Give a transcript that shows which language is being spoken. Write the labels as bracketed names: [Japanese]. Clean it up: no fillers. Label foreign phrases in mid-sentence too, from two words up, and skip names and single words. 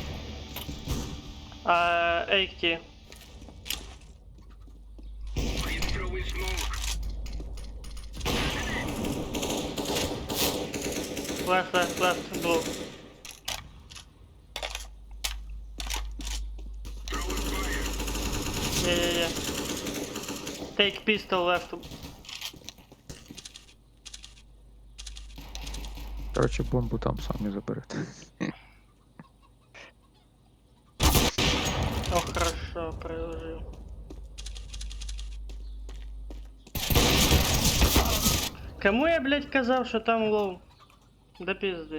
[English] Эйкти. Left, blue. Yeah. Take pistol left. [Russian] Короче, бомбу там сами заберете. О, хорошо, приложил. Кому я, блядь, [Ukrainian] казав, що там лоу? [Russian] Да пизды.